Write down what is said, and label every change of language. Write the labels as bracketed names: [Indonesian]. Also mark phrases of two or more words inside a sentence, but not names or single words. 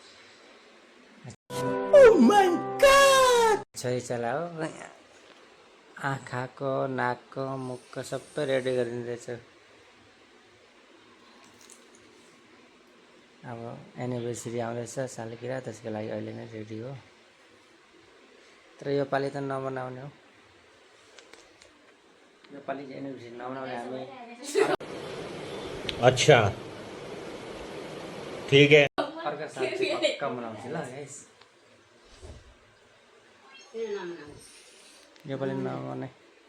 [Nepali] छोरी चला हो आँखाको नाकको मुखको सबै रेडी गरिँदैछ अब एनिभर्सरी आउँदैछ सालगिरह त्यसको लागि अहिले नै रेडी हो तर यो पालि त नमनाउने हो यो पालि चाहिँ एनिभर्सरी नमनाउने हामी [Hindi] अच्छा ठीक है [Nepali] अर्को साल चाहिँ पक्का मनाउँछु ल गाइस यो पालि नमनाउने